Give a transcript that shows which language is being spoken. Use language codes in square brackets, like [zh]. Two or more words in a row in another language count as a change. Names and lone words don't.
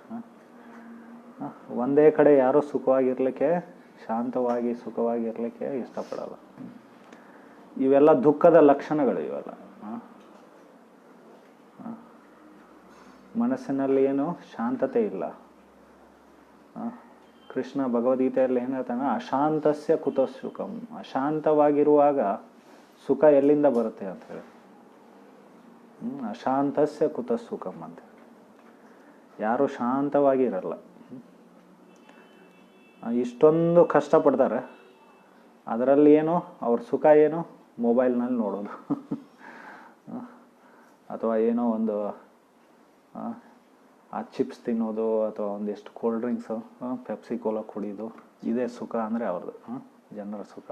[kn] ಒಂದೇ ಕಡೆ ಯಾರೂ ಸುಖವಾಗಿರಲಿಕ್ಕೆ, ಶಾಂತವಾಗಿ ಸುಖವಾಗಿರಲಿಕ್ಕೆ ಇಷ್ಟಪಡಲ್ಲ. ಇವೆಲ್ಲ ದುಃಖದ ಲಕ್ಷಣಗಳು. ಇವೆಲ್ಲ ಮನಸ್ಸಿನಲ್ಲಿ ಏನು ಶಾಂತತೆ ಇಲ್ಲ. ಕೃಷ್ಣ ಭಗವದ್ಗೀತೆಯಲ್ಲಿ ಏನು ಹೇಳ್ತಾನೆ, [sa] ಅಶಾಂತಸ್ಯ ಕುತಃ ಸುಖಂ. [kn] ಅಶಾಂತವಾಗಿರುವಾಗ ಸುಖ ಎಲ್ಲಿಂದ ಬರುತ್ತೆ ಅಂಥೇಳಿ. [sa] ಅಶಾಂತಸ್ಯ ಕುತಃ ಸುಖಂ ಅಂತ. [kn] ಯಾರು ಶಾಂತವಾಗಿ ಇರಲ್ಲ. ಇಷ್ಟೊಂದು ಕಷ್ಟಪಡ್ತಾರೆ, ಅದರಲ್ಲಿ ಏನು ಅವ್ರ ಸುಖ ಏನು, ಮೊಬೈಲ್ನಲ್ಲಿ ನೋಡೋದು ಅಥವಾ ಏನೋ ಒಂದು ಆ ಚಿಪ್ಸ್ ತಿನ್ನೋದು ಅಥವಾ ಒಂದಿಷ್ಟು [en] cold drinks, [kn] ಪೆಪ್ಸಿ ಕೋಲಾ ಕುಡಿಯೋದು, ಇದೇ ಸುಖ ಅಂದರೆ ಅವ್ರದ್ದು, ಜನರ ಸುಖ.